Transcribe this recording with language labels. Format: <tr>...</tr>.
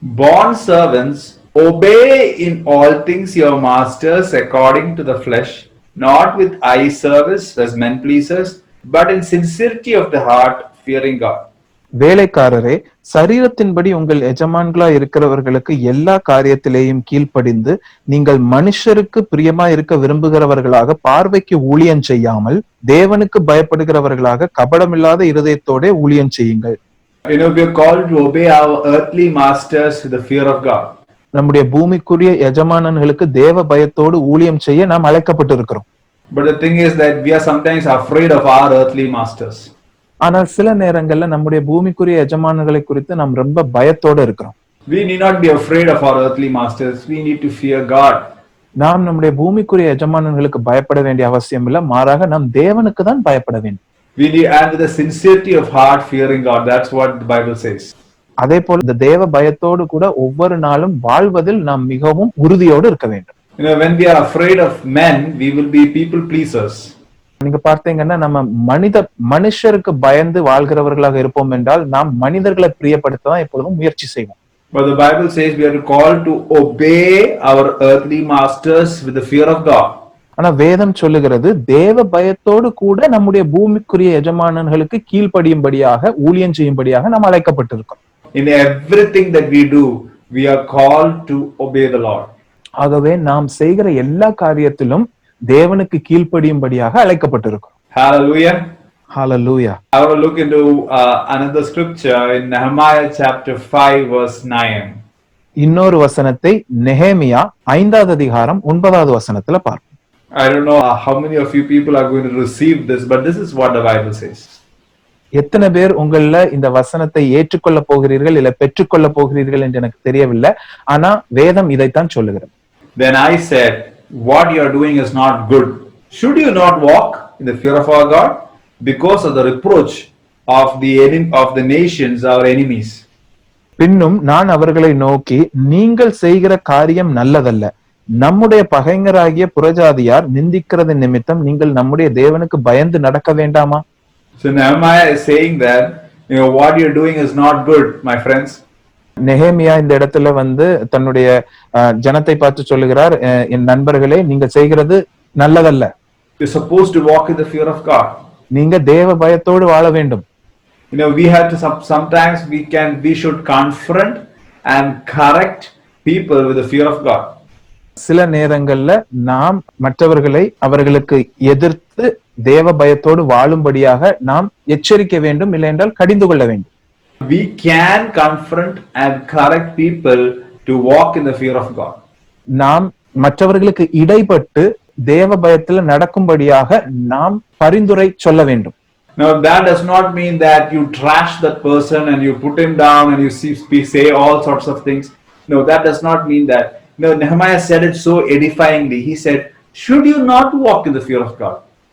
<en>Bond servants, obey in all things your masters according to the flesh, not with eye service as men pleasers, but in sincerity of the heart, fearing God.</en> <ta>வேலைக்காரரே, சரீரத்தின்படி உங்கள் எஜமான்களா இருக்கிறவர்களுக்கு எல்லா காரியத்திலேயும் கீழ்ப்படிந்து நீங்கள் மனுஷருக்கு பிரியமா இருக்க விரும்புகிறவர்களாக பார்வைக்கு ஊழியம் செய்யாமல் தேவனுக்கு பயப்படுகிறவர்களாக கபடமில்லாத இருதயத்தோட ஊழியம் செய்யுங்கள்.</ta> <en>We are called to obey our earthly masters with the fear of God.</en> <ta>நம்முடைய பூமிக்குரிய எஜமானர்களுக்கு தேவ பயத்தோடு ஊழியம் செய்ய நாம் அழைக்கப்பட்டிருக்கிறோம்.</ta> <en>But the thing is that we are sometimes afraid of our earthly masters.</en> <ta>ஆனால் சில நேரங்கள்ல நம்முடைய பூமிக்குரிய எஜமானர்களை குறித்து நாம் ரொம்ப பயத்தோட இருக்கிறோம்.</ta> <en>We need not be afraid of our earthly masters. We need to fear God.</en> <ta>நாம் நம்முடைய பூமிக்குரிய எஜமானர்களுக்கு பயப்பட வேண்டிய அவசியம் இல்லை, மாறாக நாம் தேவனுக்கு தான் பயப்பட வேண்டும்.</ta> <en>We need, and with a sincerity of heart, fearing God. That's what the Bible says.</en> <ta>அதே போல இந்த தேவ பயத்தோடு கூட ஒவ்வொரு நாளும் வாழ்வதில் நாம் மிகவும் உறுதியோடு இருக்க வேண்டும்.</ta> <en>When we are afraid of men, we will be people pleasers.</en> <ta>நீங்க பார்த்தீங்கன்னா நம்ம மனுஷருக்கு பயந்து வாழ்கிறவர்களாக இருப்போம் என்றால் நாம் மனிதர்களை பிரியப்படுத்த தான் எப்பொழுதும் முயற்சி செய்வோம்.</ta> <en>But the Bible says we are called to obey our earthly masters with the fear of God.</en> <ta>ஆனா வேதம் சொல்லுகிறது தேவ பயத்தோடு கூட நம்முடைய பூமிக்குரிய எஜமானர்களுக்கு கீழ்ப்படியும்படியாக ஊழியம் செய்யும்படியாக நாம் அழைக்கப்பட்டிருக்கோம்.</ta> <en>In everything that we do, we are called to obey the Lord.</en> <ta>ஆகவே நாம் செய்கிற எல்லா காரியத்திலும் தேவனுக்கு கீழ்ப்படியும்படியாக அழைக்கப்பட்டிருக்கிறோம்.</ta> <en>Hallelujah.</en> <ta>Hallelujah.</ta> <en>I will look into another scripture in Nehemiah chapter 5 verse 9.</en> <ta>இன்னொரு வசனத்தை நெகேமியா 5வது அதிகாரம் 9வது வசனத்துல பார்ப்போம்.</ta> <en>I don't know how many of you people are going to receive this, but this is what the Bible says.</en> <ta>எத்தனை பேர் உங்கள இந்த வசனத்தை ஏற்றுக்கொள்ள போகிறீர்கள் இல்ல பெற்றுக்கொள்ள போகிறீர்கள் என்று எனக்கு தெரியவில்லை. ஆனா வேதம் இதைத்தான் சொல்லுகிறது.</ta> <en>Then I said, what you are doing is not good. Should you not walk in the fear of our God because of the reproach of the nations, our enemies?</en> <ta>பின்னும் நான் அவர்களை நோக்கி, நீங்கள் செய்கிற காரியம் நல்லதல்ல. நம்முடைய பகைஞராகிய புறஜாதியார் நிந்திக்கிறது நிமித்தம் நீங்கள் நம்முடைய தேவனுக்கு பயந்து நடக்க வேண்டாமா?</ta> <en>So Nehemiah is saying that, what you are doing is not good, my friends.</en> <ta>நெகேமியா இந்த இடத்துல தன்னுடைய ஜனத்தை பார்த்து சொல்லுகிறார், என் நண்பர்களே, நீங்க செய்கிறது நல்லதல்ல.</ta> <en>You're supposed to walk in the fear of God.</en> <ta>நீங்க தேவ பயத்தோடு வாழ வேண்டும்.</ta> <en>We have to sometimes we should confront and correct people with the fear of God.</en> <ta>சில நேரங்கள்ல நாம் மற்றவர்களை அவர்களுக்கு எதிர்த்து தேவ பயத்தோடு வாழும்படியாக நாம் எச்சரிக்க வேண்டும், இல்லை என்றால் கடிந்து கொள்ள வேண்டும்.</ta> <en>We can confront and correct people to walk in the fear of God.</en> <ta>நாம் மற்றவர்களுக்கு இடைப்பட்டு தேவ பயத்துல நடக்கும்படியாக நாம் பரிந்துரை சொல்ல வேண்டும்.</ta> <en>Now that does not mean that you trash that person and you put him down and you say all sorts of things. No, that does not mean that. No, Nehemiah said it so edifyingly. He said, should you not walk in the fear of God?</en>